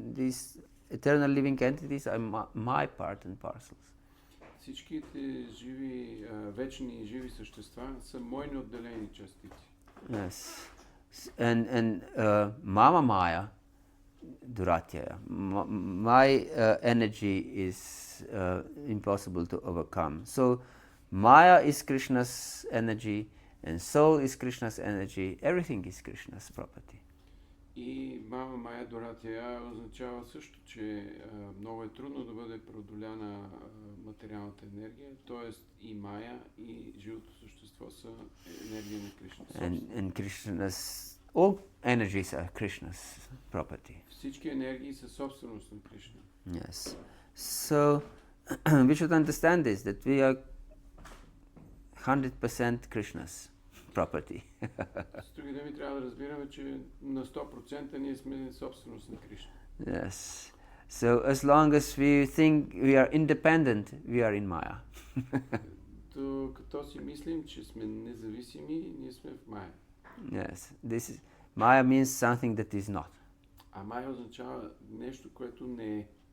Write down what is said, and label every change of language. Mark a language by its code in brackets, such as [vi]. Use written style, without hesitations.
[en] These eternal living entities are my part and parcels. [bg] Всичките живи, вечни и живи същества са мои неотделени частици. [en] Yes. And Mama Maya Duratya, my energy is impossible to overcome. So Maya is Krishna's energy and soul is Krishna's energy. Everything is Krishna's property. [bg] И Мама Майя Дуратия означава също, че много е трудно да бъде преодоляна материалната енергия, т.е. и Майя, и живото същество са енергия на Кришна. [en] And Krishna's, all energies are Krishna's property. [bg] Всички енергии са собственост на Кришна. [en] Yes. So we should understand this, that we are 100% Krishna's property. [bg] С други думи, трябва да разбираме, че на 100% ние сме собственост на Кришна. [en] Yes. So as long as we think we are independent, we are in Maya. [bg] Като си мислим, че сме независими, ние сме в Майя. [en] Yes. Maya means something that is not. [bg] А Майя означава нещо, което не е.